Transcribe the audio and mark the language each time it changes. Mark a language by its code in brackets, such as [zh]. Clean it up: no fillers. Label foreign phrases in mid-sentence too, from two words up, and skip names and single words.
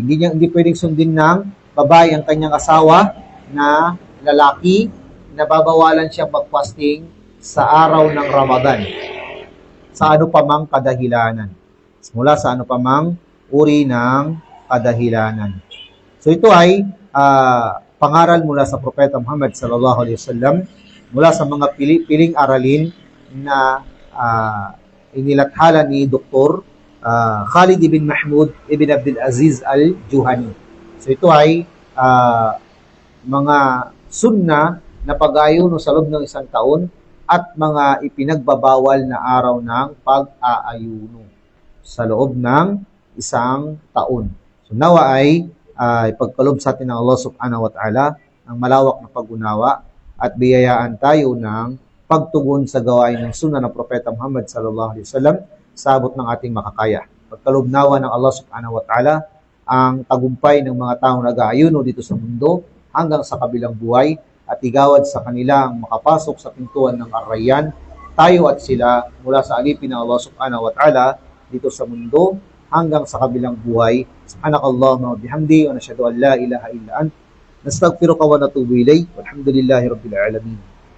[tl] Hindi pwedeng sundin ng babae ang kanyang asawa na lalaki na babawalan siyang mag-fasting sa araw ng Ramadan. Sa ano pa mang kadahilanan. Mula sa ano pa mang uri ng kadahilanan. So ito ay pangaral mula sa Propeta Muhammad [ar] صلى الله عليه وسلم [tl] mula sa mga piling aralin na inilathala ni Dr. Khalid ibn Mahmud ibn Abdul Aziz al-Juhani. So ito ay mga sunna na pag-aayuno sa loob ng isang taon at mga ipinagbabawal na araw ng pag-aayuno sa loob ng isang taon. So nawa ay ipagkaloob sa atin ng Allah [ar] سبحانه وتعالى [tl] ang malawak na pag-unawa at biyayaan tayo ng pagtugon sa gawain ng sunna ng Propeta Muhammad [ar] صلى الله عليه وسلم [tl] sa abot ng ating makakaya. Pagkaloob nawa ng Allah [ar] سبحانه وتعالى [tl] ang tagumpay ng mga taong nag-aayuno dito sa mundo hanggang sa kabilang buhay at igawad sa kanila ang makapasok sa pintuan ng Ar-Rayyan, tayo at sila mula sa alipin ng Allah [ar] سبحانه وتعالى [tl] dito sa mundo hanggang sa kabilang buhay. [ar] سبحانك اللهم وبحمدك ونشهد أن لا إله إلا أنت نستغفرك ونتوب إليك. والحمد لله رب العالمين.